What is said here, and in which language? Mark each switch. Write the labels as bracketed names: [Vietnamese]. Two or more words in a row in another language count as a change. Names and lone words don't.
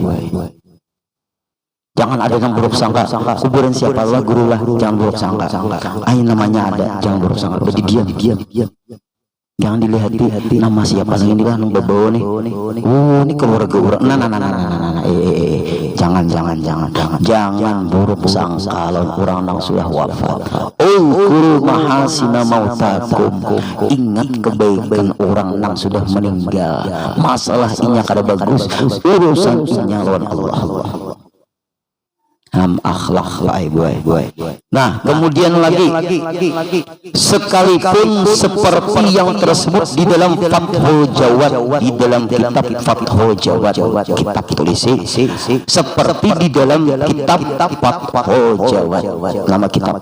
[Indonesian] Jangan ada yang buruk sangka kuburan siapa lah guru lah jangan buruk sangka namanya ada jangan buruk sangka berarti diam jangan dilihat nama siapa lagi ini kan bawa nih ini keluarga orang nah jangan buruk sangka kalau orang yang sudah wafat. [Arabic] اذكروا محاسن موتاكم, [Indonesian] ingat kebaikan orang yang sudah meninggal. [Banjar] Masalah inya kada bagus urusan inya lawan Allah. [Indonesian] Akhlak boy. Nah, kemudian lagi sekalipun seperti yang tersebut di dalam Fathul Jawad, di dalam kitab Fathul Jawad, kitab tulis seperti di dalam kitab Fathul Jawad, nama kitab.